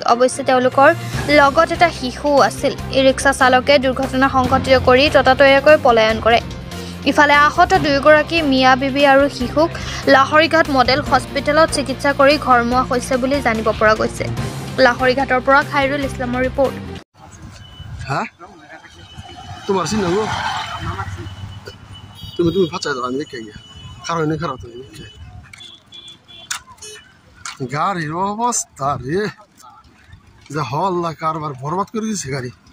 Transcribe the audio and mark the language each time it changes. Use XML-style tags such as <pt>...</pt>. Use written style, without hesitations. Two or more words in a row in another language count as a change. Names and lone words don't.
<as>অৱশ্যে তেওঁলোকৰ লগত এটা শিশু আছিল। ই ৰিক্সা চালকে দুৰ্ঘটনা সংঘটিত কৰি ততাতৈয়াকৈ পলায়ন কৰে। ইফালে আহত 2 গৰাকী মিয়া বিবি আৰু শিশুক লাহৰীঘাট মডেল হস্পিটেলত চিকিৎসা কৰি ঘৰমুৱা হৈছে বুলি জানিব পৰা গৈছে। লাহৰীঘাটৰ পৰা খাইৰুল ইছলামৰ ৰিপৰ্ট।</as> <bn>তোমার চিন্তা তুমি ফাঁচাই দাও আমি দেখে গিয়া কারণ খারাপ তুমি দেখে গাড়ির অবস্থা রে যে হল্লা কারবার বরবাদ করে দিছে গাড়ি।</bn>